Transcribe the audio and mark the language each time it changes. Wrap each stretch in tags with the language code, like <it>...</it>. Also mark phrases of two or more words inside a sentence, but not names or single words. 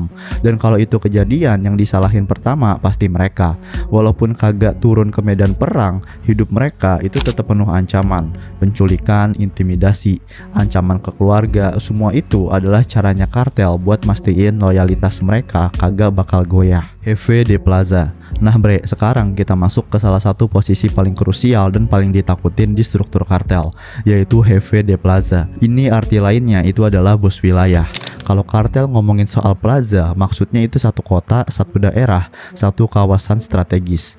<id>Dan kalau itu kejadian, yang disalahin pertama pasti mereka. Walaupun kagak turun ke medan perang, hidup mereka itu tetap penuh ancaman, penculikan, intimidasi, ancaman ke keluarga. Semua itu adalah caranya kartel buat mastiin loyalitas mereka kagak bakal goyah.</id> <es>Jefe de Plaza.</es> <id>Nah bre, sekarang kita masuk ke salah satu posisi paling krusial dan paling ditakutin di struktur kartel, yaitu</id> <es>Jefe de Plaza.</es> <id>Ini arti lainnya itu adalah bos wilayah. Kalau kartel ngomongin soal plaza, maksudnya itu satu kota, satu daerah, satu kawasan strategis.</id>